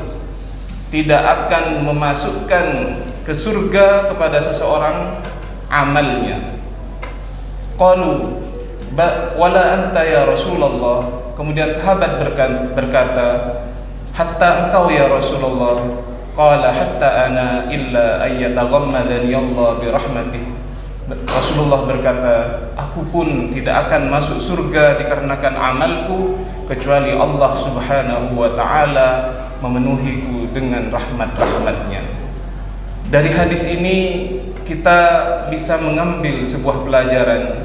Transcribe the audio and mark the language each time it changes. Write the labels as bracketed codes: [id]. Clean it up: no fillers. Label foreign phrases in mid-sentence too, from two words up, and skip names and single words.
[id] Tidak akan memasukkan ke surga kepada seseorang amalnya. [ar] قالوا ولا أنت يا رسول الله. [id] Kemudian sahabat berkata, hatta engkau [ar] يا رسول الله. قال حتى أنا إلا أن يتغمدني الله برحمته. [id] Rasulullah berkata, aku pun tidak akan masuk surga dikarenakan amalku kecuali Allah [ar] سبحانه وتعالى [id] memenuhiku dengan rahmat-rahmatnya. Dari hadis ini kita bisa mengambil sebuah pelajaran.